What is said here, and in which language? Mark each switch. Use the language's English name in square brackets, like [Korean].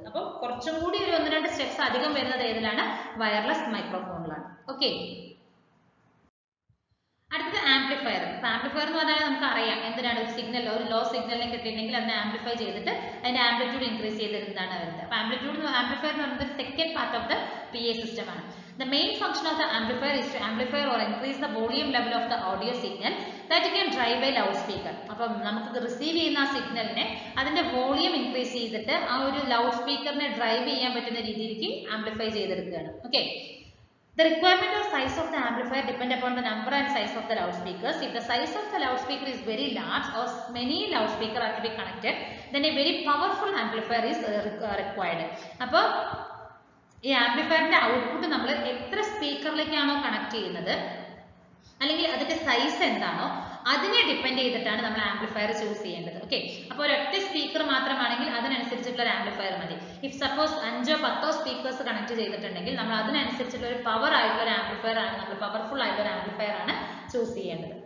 [Malayalam] അപ്പോൾ കുറച്ചും കൂടി ഒരു 1-2 സ്റ്റെപ്സ് അധികം വരുന്നത് ഏതിലാണ്, വയർലെസ് മൈക്രോഫോണിലാണ്. ഓക്കെ, അടുത്തത് ആംപ്ലിഫയർ. ആംപ്ലിഫയർ എന്ന് പറഞ്ഞാൽ നമുക്ക് അറിയാം എന്തിനാണ്, ഒരു സിഗ്നൽ ഒരു ലോ സിഗ്നലിനെ കിട്ടിയിട്ടുണ്ടെങ്കിൽ അതിനെ ആംപ്ലിഫൈ ചെയ്തിട്ട് അതിന്റെ ആംപ്ലിറ്റ്യൂഡ് ഇൻക്രീസ് ചെയ്തിരുന്നതാണ് വരുന്നത്. അപ്പോൾ ആംപ്ലിഫയർ എന്ന് പറയുന്നത് [English] second part of the PA system [Malayalam] ആണ്. [English] The main function of the amplifier is to amplify or increase the volume level of the audio signal that you can drive by loudspeaker. [Malayalam] അപ്പോൾ നമുക്ക് receive ചെയ്യുന്ന ആ സിഗ്നലിനെ അതിന്റെ volume increase ചെയ്തിട്ട് ആ ഒരു ലൗഡ് സ്പീക്കറിനെ ഡ്രൈവ് ചെയ്യാൻ പറ്റുന്ന രീതിയിലേക്ക് ആംപ്ലിഫൈ ചെയ്തെടുക്കുകയാണ്. [English] Okay, the requirement or size of the amplifier depend upon the number and size of the loudspeakers. If the size of the loudspeaker is very large or many loudspeakers are to be connected, then a very powerful amplifier is required. [Malayalam] അപ്പോൾ ഈ ആംപ്ലിഫയറിന്റെ output നമ്മൾ എത്ര സ്പീക്കറിലേക്കാണോ connect ചെയ്യുന്നത് അല്ലെങ്കിൽ അതിന്റെ size എന്താണോ അതിനെ ഡിപ്പെൻഡ് ചെയ്തിട്ടാണ് നമ്മൾ ആംപ്ലിഫയർ ചൂസ് ചെയ്യേണ്ടത്. ഓക്കെ, അപ്പോൾ ഒരൊറ്റ സ്പീക്കർ മാത്രമാണെങ്കിൽ അതിനനുസരിച്ചിട്ടുള്ള ഒരു ആംപ്ലിഫയർ മതി. [English] if suppose [Malayalam] 5-10 സ്പീക്കേഴ്സ് കണക്ട് ചെയ്തിട്ടുണ്ടെങ്കിൽ നമ്മൾ അതിനനുസരിച്ചുള്ള ഒരു പവർ ആയിട്ടുള്ള ഒരു ആംപ്ലിഫയർ ആണ്, നമ്മൾ പവർഫുൾ ആയിട്ടുള്ള ഒരു ആംപ്ലിഫയർ ആണ് ചൂസ് ചെയ്യേണ്ടത്.